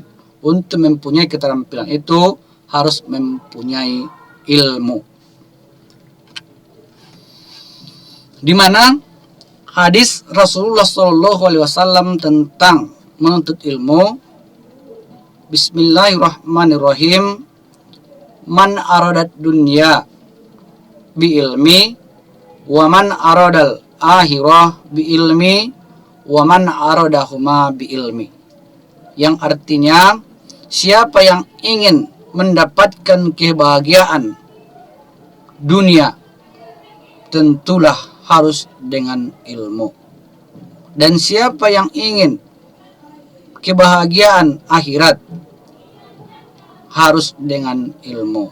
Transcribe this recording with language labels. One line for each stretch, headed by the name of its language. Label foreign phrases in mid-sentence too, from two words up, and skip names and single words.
Indonesian: Untuk mempunyai keterampilan itu harus mempunyai ilmu. Di mana hadis Rasulullah SAW tentang menuntut ilmu, Bismillahirrahmanirrahim,
Arabic: من أراد الدنيا بالعلم ومن أراد الآخرة بالعلم ومن أرادهما بالعلم.
Indonesian: Yang artinya, siapa yang ingin mendapatkan kebahagiaan dunia, tentulah harus dengan ilmu. Dan siapa yang ingin kebahagiaan akhirat, harus dengan ilmu.